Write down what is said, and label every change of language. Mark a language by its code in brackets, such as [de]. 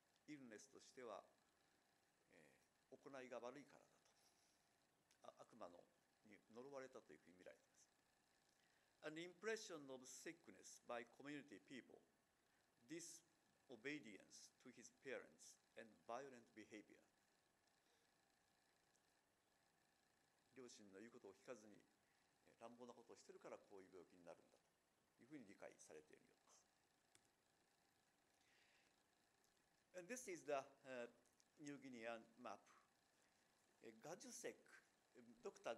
[ja] Illness としては、行いが悪いからだと、悪魔に呪われたというふうに見られています。 [en] An impression of sickness by community people, disobedience to his parents, and violent behavior. [ja] 両親の言うことを聞かずに乱暴なことをしているからこういう病気になるんだというふうに理解されているようです。 [en] This is the New Guinean map. Gajusek, Dr.